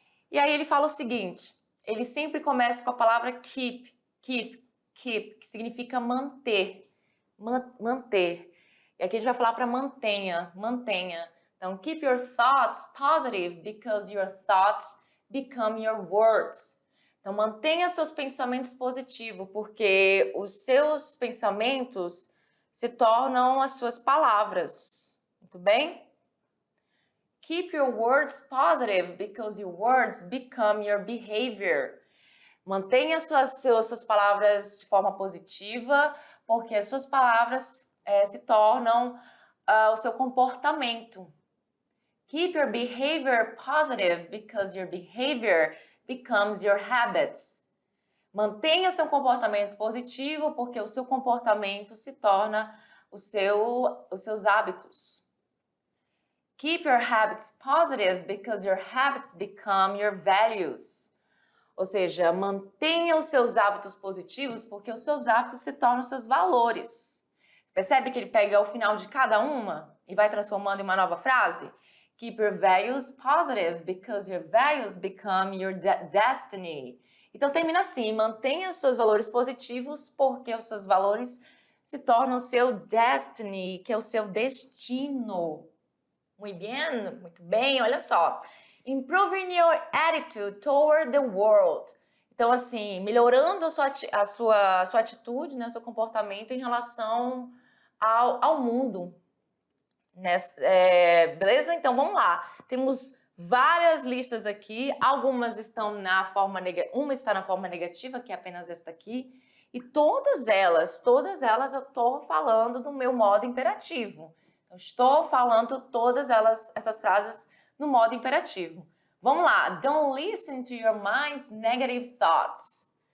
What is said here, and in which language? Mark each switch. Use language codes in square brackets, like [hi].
[pt] E aí ele fala o seguinte, ele sempre começa com a palavra keep, que significa manter, manter. E aqui a gente vai falar para mantenha. [en] Então, keep your thoughts positive, because your thoughts become your words. [pt] Então, mantenha seus pensamentos positivos, porque os seus pensamentos se tornam as suas palavras. Muito bem? [en] Keep your words positive, because your words become your behavior. [pt] Mantenha suas palavras de forma positiva, porque as suas palavras se tornam o seu comportamento. [en] Keep your behavior positive, because your behavior becomes your habits. [pt] Mantenha seu comportamento positivo, porque o seu comportamento se torna os seus hábitos. [en] Keep your habits positive, because your habits become your values. [pt] Ou seja, mantenha os seus hábitos positivos, porque os seus hábitos se tornam os seus valores. Percebe que ele pega o final de cada uma e vai transformando em uma nova frase? [en] Keep your values positive, because your values become your destiny. [pt] Então termina assim, mantenha seus valores positivos, porque os seus valores se tornam o seu destiny, que é o seu destino. Muito bem, olha só. [en] Improving your attitude toward the world. [pt] Então, assim, melhorando a sua atitude, né, o seu comportamento em relação ao mundo. Né? Beleza? Então, vamos lá. Temos várias listas aqui. Algumas estão na forma negativa. Uma está na forma negativa, que é apenas esta aqui. E todas elas eu estou falando do meu modo imperativo. Eu estou falando todas essas frases no modo imperativo. Vamos lá. [en] Don't listen to your mind's negative thoughts.